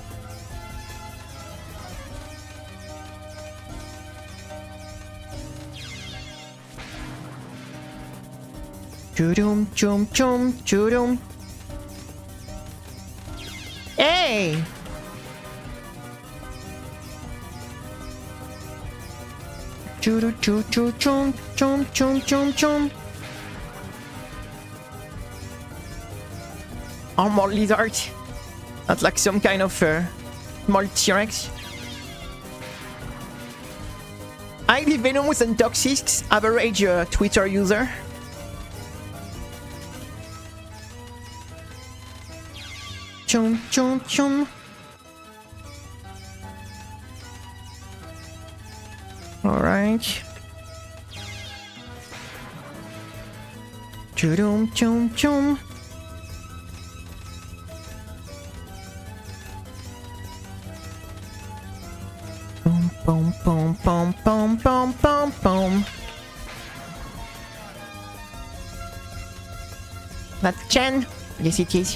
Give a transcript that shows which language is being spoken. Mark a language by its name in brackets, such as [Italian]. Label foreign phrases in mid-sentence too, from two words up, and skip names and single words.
[English] Choo-doom, chum, chum, choo-doom. Hey! Choo-doo, choo-choo, chum, chum, chum, chum, chum. Armor lizard. That's like some kind of small T-Rex. Highly venomous and toxic. Average Twitter user. Chum chum chum. Alright. Chum chum chum. Boom boom boom boom boom boom boom. That's Chen. Yes, it is.